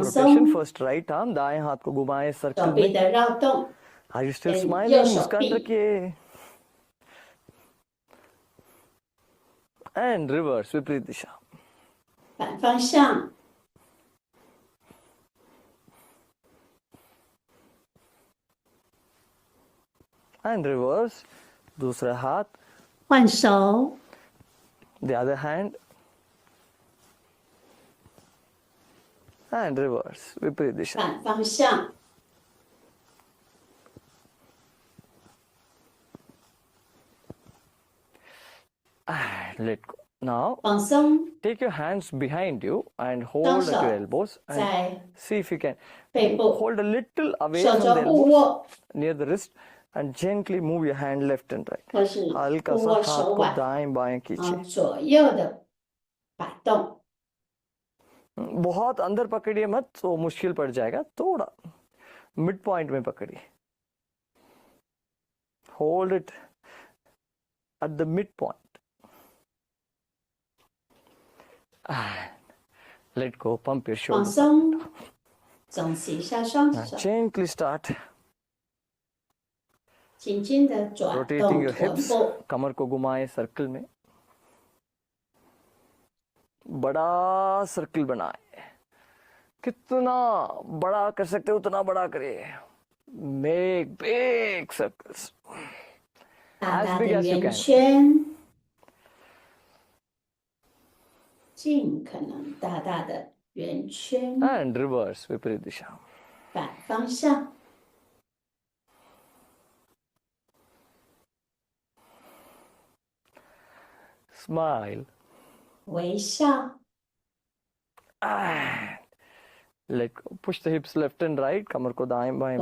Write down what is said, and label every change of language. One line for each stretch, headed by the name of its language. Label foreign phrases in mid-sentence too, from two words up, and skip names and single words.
English: Awesome. rotation. First right arm.
Hindi: दाएं हाथ को घुमाएं
Chinese: 手
Hindi: सर्कल
Chinese: 臂
Hindi: में.
Chinese: 的绕动，
English: Are you still And smiling? your
Hindi: मुस्कान
English: shopping.
Hindi: रखिए.
English: And reverse
Hindi: विपरीत दिशा.
Chinese: 反方向，
English: And reverse.
Hindi: दूसरा हाथ.
Chinese: 换手，
English: The other hand. And reverse
Hindi: विपरीत दिशा.
Chinese: 反方向，
English: And let go. Now
Chinese: 放松，
English: take your hands behind you and hold at
Chinese: 双手
English: your elbows and
Chinese: 在
English: see if you can
Chinese: 背部，
English: hold a little away
Chinese: 手
English: from
Chinese: 肘
English: the
Chinese: 互
English: elbows
Chinese: 握，
English: near the wrist and gently move your hand left and right.
Chinese: 或是
Hindi: हल्का
Chinese: 互
Hindi: सा
Chinese: 握
Hindi: हाथ
Chinese: 手
Hindi: को
Chinese: 腕，
Hindi: दाएं बाएं
Chinese: 啊
Hindi: कीजिए.
Chinese: 左右的摆动，
Hindi: बहुत अंदर पकड़िए मत तो मुश्किल पड़ जाएगा. थोड़ा
English: mid point
Hindi: में पकड़िए.
English: Hold it at the mid point. And let go. Pump your
Chinese: 放
English: shoulder.
Chinese: 松，总起一下双
English: Now
Chinese: 手，
English: gently start
Chinese: 轻轻的转
English: रोटेटिंग
Chinese: 动
English: योर
Chinese: 臀
English: हिप्स
Chinese: 部，
Hindi: कमर को घुमाएं सर्कल में बड़ा सर्कल बनाए कितना बड़ा कर सकते हो उतना बड़ा करिए
English: make big circles
Chinese: 大
English: as
Chinese: 大
English: big
Chinese: 的
English: as you
Chinese: 圆
English: can
Chinese: 圈，尽可能大大的圆圈，
English: and reverse
Hindi: विपरीत दिशा
Chinese: 反方向，
English: smile
Chinese: 微笑，
English: and let go push the hips left and right
Hindi: कमर को दाएं बाएं